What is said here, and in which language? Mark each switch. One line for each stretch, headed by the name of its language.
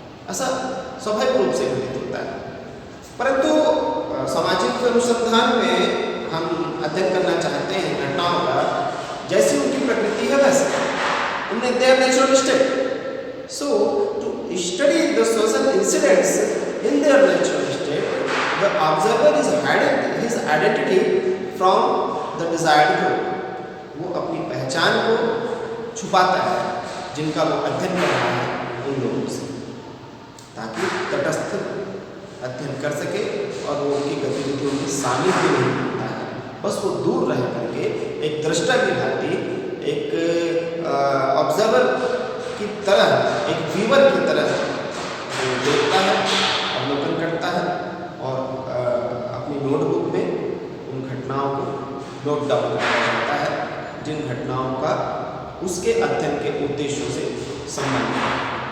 Hindi: ऐसा स्वाभाविक रूप से घटित होता है। परंतु सामाजिक अनुसंधान में हम अध्ययन करना चाहते हैं घटनाओं का, जैसी उनकी प्रकृति है वैसे उनमें
English: their natural state. So to study the social incidents in their natural state, the observer is hiding his identity from the desired group.
Hindi: वो अपनी पहचान को छुपाता है जिनका वो अध्ययन कर रहा है उन लोगों से, ताकि तटस्थ अध्ययन कर सके और वो उनकी गतिविधियों में शामिल भी नहीं होता है। बस वो दूर रह करके एक दृष्टा की भांति, एक ऑब्जर्वर की तरह, एक व्यूअर की तरह देखता है, अवलोकन करता है और अपनी नोटबुक में उन घटनाओं को नोट डाउन करता जाता है जिन घटनाओं का उसके अध्ययन के उद्देश्यों से संबंध है।